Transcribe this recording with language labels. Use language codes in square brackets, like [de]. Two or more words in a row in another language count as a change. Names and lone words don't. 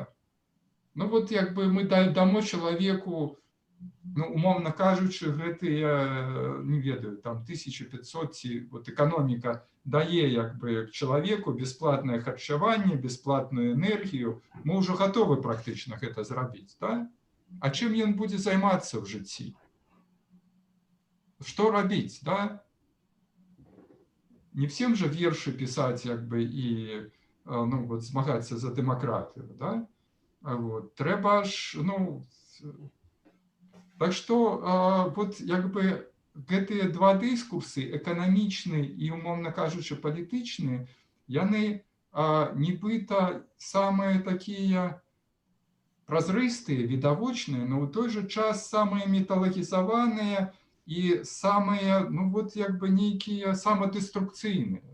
[be] Ну вот як бы мы дамо чалавеку, ну, умовно кажучы, гэтыя, не ведаю, там 1500 ці вот эканоміка дае як бы чалавеку бясплатнае харчаванне, бясплатную энергію, мы ўжо гатовы практычна гэта зрабіць, да? А чым ён будзе займацца ў жыцці? Што рабіць, да? [ru] Не всем же [be] вершы пісаць як бы і, ну, вот, змагацца за дэмакратыю, да? Вот. Трэба ж, ну, так што вот як бы гэтыя два дыскурсы, эканамічны і, умоўна кажучы, палітычны, яны нібыта самыя такія празрыстыя, відавочныя, но ў той жа час самыя металагізаваныя і самыя, ну вот як бы нейкія самадэструкцыйныя.